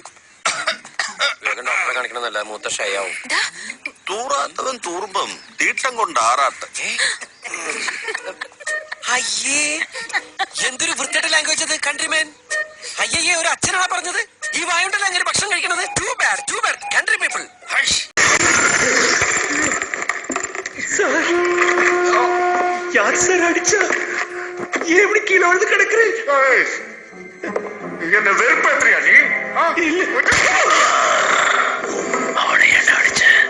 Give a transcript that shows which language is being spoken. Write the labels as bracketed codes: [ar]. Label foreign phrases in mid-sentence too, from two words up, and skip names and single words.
[ml] ഡോക്ടറെ കാണിക്കണമെന്നല്ല, മൂത്തശ്ശയാവും. തൂറാത്തവൻ തൂറുമ്പം തീട്ടം കൊണ്ട് ആറാട്ട്. അയ്യേ, എന്തൊരു വൃത്തിയുടെ ലാംഗ്വേജ് അത്, കൺട്രിമാൻ. അയ്യേ, ഒരു അച്ഛനാണ് പറഞ്ഞത്. ഈ വായുണ്ടല്ലോ അങ്ങനെ ഭക്ഷണം കഴിക്കണത്. [en] too bad country people. [ta] யார் சார் அடிச்சா? ஏன் இப்படி கீழே விழுந்து கிடக்குறேன்? என்ன வெறுப்பேற்றியா நீ? அவனை என்ன அடிச்ச?